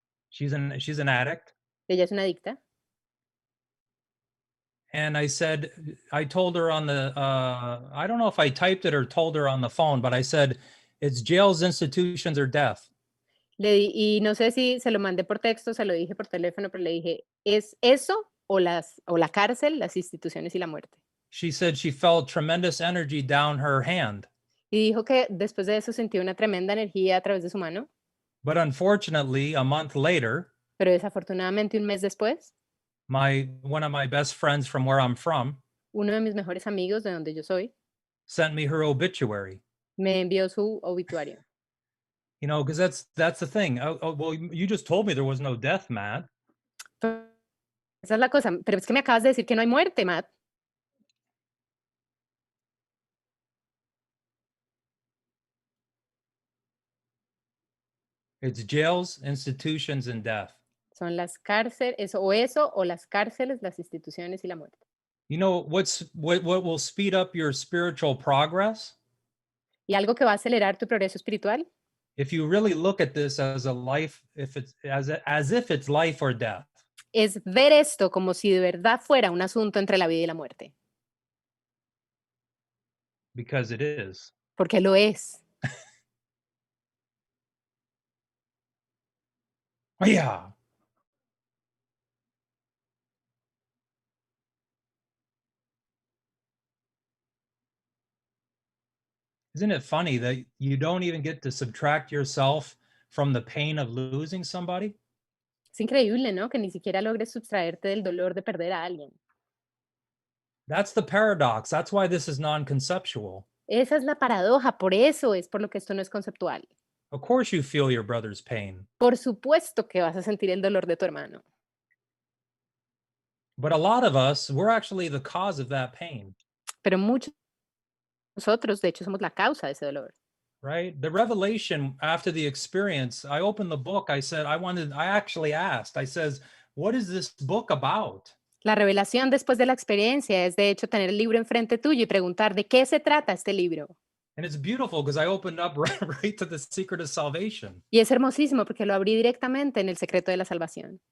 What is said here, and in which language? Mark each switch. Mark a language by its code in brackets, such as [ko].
[en] She's an addict. [es] Ella es una adicta. [en] And I told her on the, I don't know if I typed it or told her on the phone, but I said, it's jails, institutions, or death. [es] Y no sé si se lo mandé por texto, se lo dije por teléfono, pero le dije, ¿es eso o la cárcel, las instituciones y la muerte? [en] She said she felt tremendous energy down her hand. [es] Y dijo que después de eso sintió una tremenda energía a través de su mano, [en] But unfortunately, a month later, [es] pero desafortunadamente un mes después, [en] one of my best friends from where I'm from [es] uno de mis mejores amigos de donde yo soy [en] sent me her obituary. [es] me envió su obituario. [en] You know, because that's the thing. Well, you just told me there was no death, Matt. [es] Esa es la cosa, pero es que me acabas de decir que no hay muerte, Matt. [en] It's jails, institutions, and death. [es] Son las cárceles, eso o las cárceles, las instituciones y la muerte. [en] You know what will speed up your spiritual progress? [es] Y algo que va a acelerar tu progreso espiritual, [en] If you really look at this as a life, if it's as if it's life or death. [es] es ver esto como si de verdad fuera un asunto entre la vida y la muerte, [en] Because it is. [es] porque lo es. [en] Yeah. Isn't it funny that you don't even get to subtract yourself from the pain of losing somebody? [es] Es increíble, ¿no? Que ni siquiera logres sustraerte del dolor de perder a alguien. [en] That's the paradox. That's why this is non-conceptual. [es] Esa es la paradoja, por eso es por lo que esto no es conceptual. [en] Of course you feel your brother's pain, [es] Por supuesto que vas a sentir el dolor de tu hermano, [en] but a lot of us, we're actually the cause of that pain, [es] pero muchos de nosotros, de hecho, somos la causa de ese dolor. [en] right? The revelation after the experience, I opened the book, I actually asked, I says, what is this book about? [es] La revelación después de la experiencia es, de hecho, tener el libro enfrente tuyo y preguntar de qué se trata este libro. [en] And it's beautiful because I opened up right to the secret of salvation. [es] Y es hermosísimo porque lo abrí directamente en el secreto de la salvación,